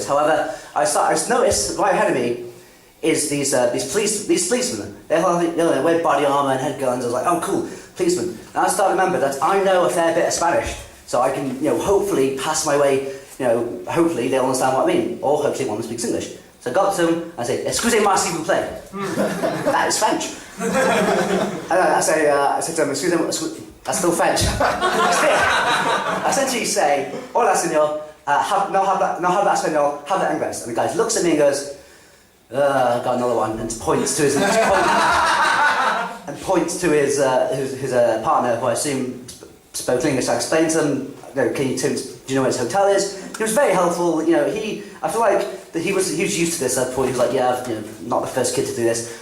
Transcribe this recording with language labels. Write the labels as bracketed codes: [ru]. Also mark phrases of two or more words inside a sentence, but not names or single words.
[en] However, I noticed right ahead of me is these policemen. They wear body armour and head guns. I was like, oh cool, policemen. And I started to remember that I know a fair bit of Spanish, so I can hopefully pass my way. Hopefully they'll understand what I mean, or hopefully one speaks English. So I got to them, I say, [fr] excusez-moi s'il vous plaît. [en] That is French. And I said to them, excusez-moi, that's still French. I essentially say, [es] hola señor, no habla español, habla inglés. [en] And the guy looks at me and goes, I've got another one, and points to his partner, who I assume spoke English. I explained to them, do you know where his hotel is? He was very helpful. I feel like that he was used to this at that point. He was like, yeah, not the first kid to do this.